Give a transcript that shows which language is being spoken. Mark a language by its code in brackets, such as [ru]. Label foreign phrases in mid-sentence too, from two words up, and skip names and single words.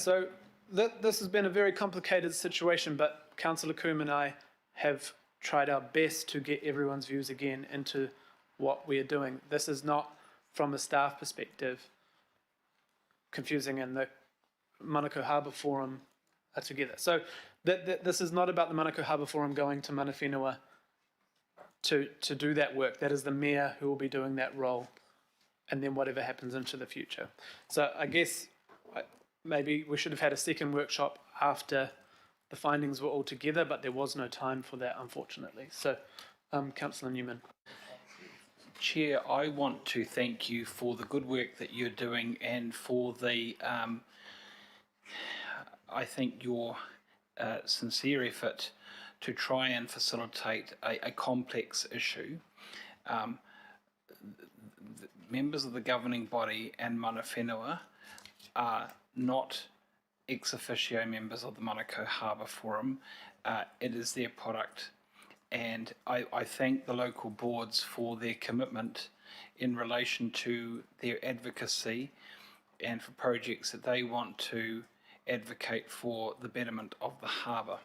[en] so this has been a very complicated situation, but Councillor Coombe and I have tried our best to get everyone's views again into what we are doing. This is not, from a staff perspective, confusing, and the Monaco Harbour Forum are together. So this is not about the Monaco Harbour Forum going to [mi] mana whenua [en] to do that work. That is the mayor who will be doing that role, and then whatever happens into the future. So I guess maybe we should have had a second workshop after the findings were all together, but there was no time for that, unfortunately. So, Councillor Newman. Chair, I want to thank you for the good work that you're doing and for the, I think, your sincere effort to try and facilitate a complex issue. Members of the governing body and [mi] mana whenua [en] are not ex officio members of the Monaco Harbour Forum. It is their product. And I thank the local boards for their commitment in relation to their advocacy and for projects that they want to advocate for the betterment of the harbour.